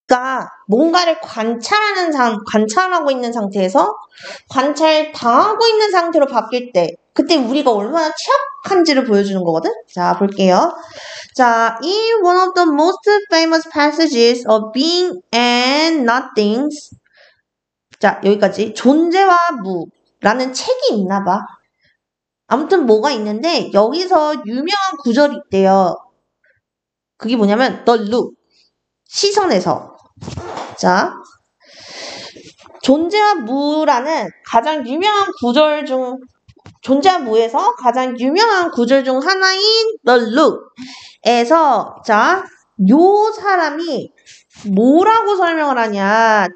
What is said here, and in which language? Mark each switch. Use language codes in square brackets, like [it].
[ko] 우리가 뭔가를 관찰하고 있는 상태에서 관찰당하고 있는 상태로 바뀔 때 그때 우리가 얼마나 취약한지를 보여주는 거거든? 자, 볼게요. [en] 자, in one of the most famous passages of being and nothings. [ko] 자, 여기까지. 존재와 무라는 책이 있나 봐. 아무튼 뭐가 있는데 여기서 유명한 구절이 있대요. 그게 뭐냐면 the look. 시선에서. 자, 존재와 무라는 가장 유명한 구절 중 존재와 무에서 가장 유명한 구절 중 하나인 the look에서 자, 요 사람이 뭐라고 설명을 하냐?